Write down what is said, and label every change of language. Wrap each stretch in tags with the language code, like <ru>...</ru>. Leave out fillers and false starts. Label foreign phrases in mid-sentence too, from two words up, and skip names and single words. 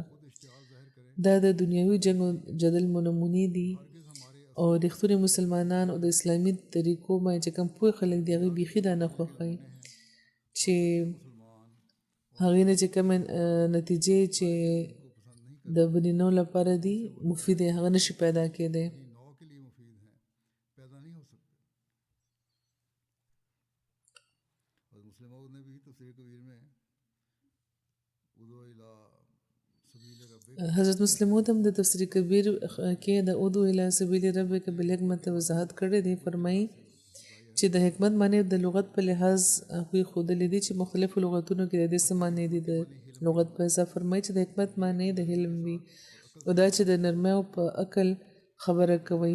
<ps>دا د دنیوي جنګ او جدل نمونې دي او رښتونی مسلمانان او د اسلامي طریقو باندې چې کوم پوه خلک دي هغوی بیخي دا نه خوښوي چې هغې نه چې کومې نتیجې چې د بنینو لپاره دي مفید هغه نشي پیدا کېدی</ps> <ur>نئی نو کے لیے مفید ہیں پیدا نہیں ہو سکتے. اور مسلم موعود نے بھی تفسیر کبیر میں</ur> <ar>ادعو الی سبیل ربک</ar> <ps>حضرت مسلم موعود هم د تفسیر کبیر کې د</ps> <ar>ادعو الی سبیل ربک بالحکمت</ar> <ps>وضاحت کړی دی. فرمایي چې د حکمت معنی د لغت په لحاظ هغوی ښودلې دي چې مختلفو لغتونو کې د دې څه معنی دي. د لغت په حساب فرمایي چې د حکمت معنی د علم وي او دا چې د نرمۍ او په عقل خبره کوي.</ps>